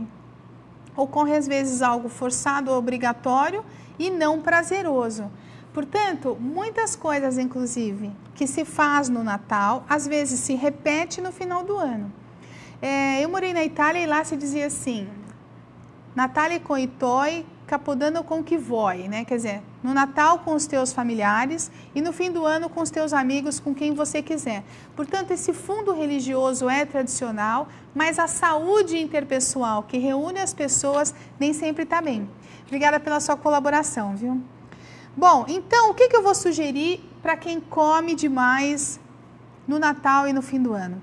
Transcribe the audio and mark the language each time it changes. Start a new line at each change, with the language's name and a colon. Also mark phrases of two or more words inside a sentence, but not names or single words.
Portuguese: Ocorre, às vezes, algo forçado ou obrigatório e não prazeroso. Portanto, muitas coisas, inclusive, que se faz no Natal, às vezes se repete no final do ano. Eu morei na Itália e lá se dizia assim:
Italian: Natale con i tuoi, Capodanno con chi vuoi,
Portuguese: né? Quer dizer, no Natal com os teus familiares e no fim do ano com os teus amigos, com quem você quiser. Portanto, esse fundo religioso é tradicional, mas a saúde interpessoal que reúne as pessoas nem sempre está bem. Obrigada pela sua colaboração, viu? Bom, então, o que eu vou sugerir para quem come demais no Natal e no fim do ano?